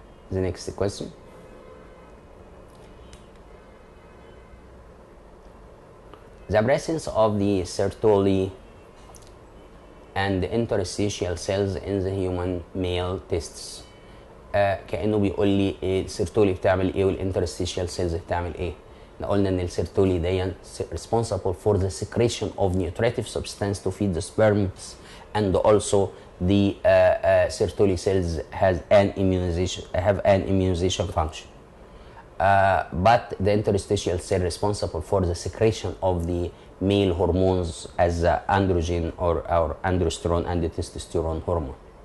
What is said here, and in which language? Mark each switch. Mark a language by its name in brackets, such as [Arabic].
[English] The next question. The presence of the Sertoli and the interstitial cells in the human male testes. [Arabic] كأنه بيقول لي السيرتولي بتعمل ايه والانترستيشيال سيلز بتعمل ايه. احنا قلنا ان السيرتولي دي [English] responsible for the secretion of nutritive substance to feed the sperms, and also the Sertoli cells have an immunization function. But the interstitial cell responsible for the secretion of the male hormones as the androgen or androsterone and the testosterone hormone.